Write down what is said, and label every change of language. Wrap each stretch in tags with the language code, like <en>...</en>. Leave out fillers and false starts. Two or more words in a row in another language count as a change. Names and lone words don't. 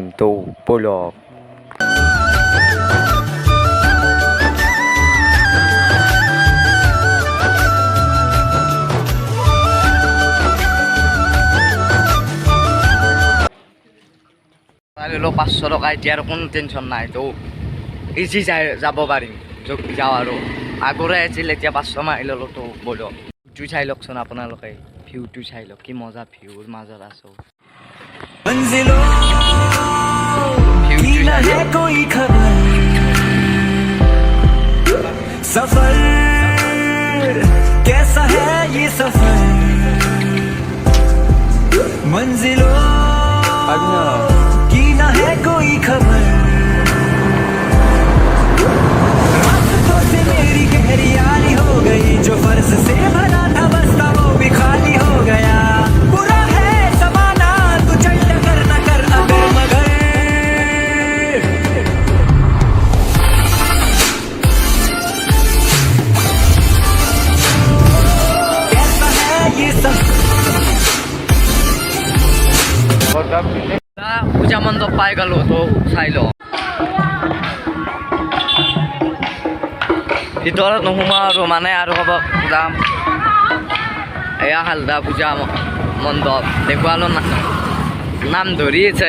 <as>তো ব'লক। লৈ 500 টকা, এতিয়া আৰু কোনো টেনশ্যন নাই। তো ইজি যাব পাৰিম য'ত যাওঁ আৰু। আগৰে আছিল, এতিয়া 500 মাৰি ল'লোঁ। তো ব'লক, ভিউটো চাই লওকচোন আপোনালোকে, ভিউটো চাই লওক, কি মজা ভিউৰ মাজত আছোঁ। ভিউটো চাই লওক।</as> <hi>कोई खबर सफर कैसा है ये सफर मंजिलों की ना है कोई खबर रास्तों से मेरी गहरी यारी हो गई जो फर्ज से भरा था बस्ता वो भी खाली हो गया बुरा है जमाना तू चल कर न कर अगर मगर कैसा है ये सब</hi> <as>পূজা মণ্ডপ পাই গ'লোঁ। তো চাই লওঁ, ভিতৰত নোসোমাওঁ আৰু, মানে আৰু ক'ব যাম। এয়া হালদা পূজা মণ্ডপ দেখুৱালোঁ, নাম ধৰি আছে।</as>